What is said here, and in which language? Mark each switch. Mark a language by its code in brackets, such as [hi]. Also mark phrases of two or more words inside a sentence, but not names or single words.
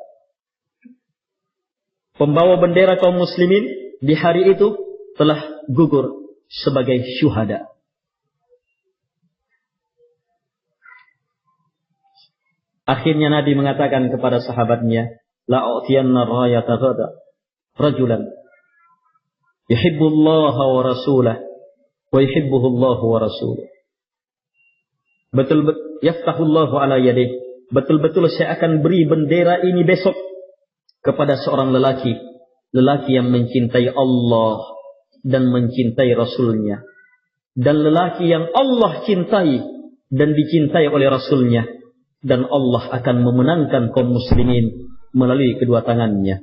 [id] Pembawa bendera kaum muslimin di hari itu telah gugur sebagai syuhada. Akhirnya Nabi mengatakan kepada sahabatnya, [ar] لأعطين الراية غدا رجلا يحب الله ورسوله ويحبه الله ورسوله. يفتح الله على يديه. [id] Betul-betul saya akan beri bendera ini besok kepada seorang lelaki yang mencintai Allah dan mencintai Rasulnya, dan lelaki yang Allah cintai dan dicintai oleh Rasulnya, dan Allah akan memenangkan kaum muslimin melalui kedua tangannya.